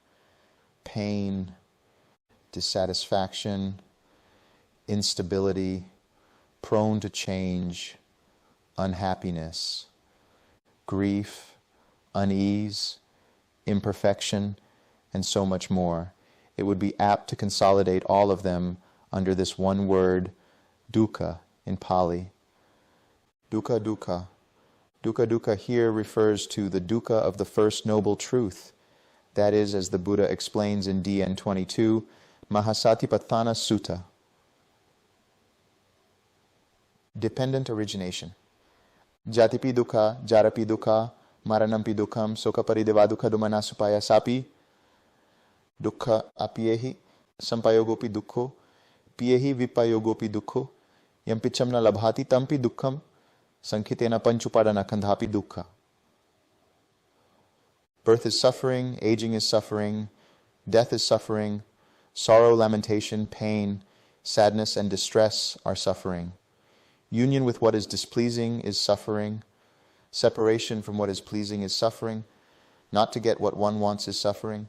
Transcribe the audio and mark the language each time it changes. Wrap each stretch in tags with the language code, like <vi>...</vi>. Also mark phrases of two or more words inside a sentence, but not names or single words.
<en>pain, dissatisfaction, instability, prone to change, unhappiness, grief, unease, imperfection, and so much more. It would be apt to consolidate all of them under this one word, dukkha, in Pali.</en> <pi>Dukkha, dukkha.</pi> <en>Dukkha, dukkha here refers to the dukkha of the first noble truth. That is, as the Buddha explains in DN 22, Mahasatipatthana Sutta. Dependent origination.</en> <pi>Jatipi dukkha, jarapi dukkha, maranampi dukkham, sokaparidewa dukkha dumanasupaya sapi, dukkha apiyehi, sampayogopi dukkho, piyehi vipayogopi dukkho, yampicham na labhati tampi dukkham, sankhitena panchupadana kandhapi dukkha.</pi> <en>Birth is suffering, aging is suffering, death is suffering, sorrow, lamentation, pain, sadness, and distress are suffering. Union with what is displeasing is suffering. Separation from what is pleasing is suffering. Not to get what one wants is suffering.</en>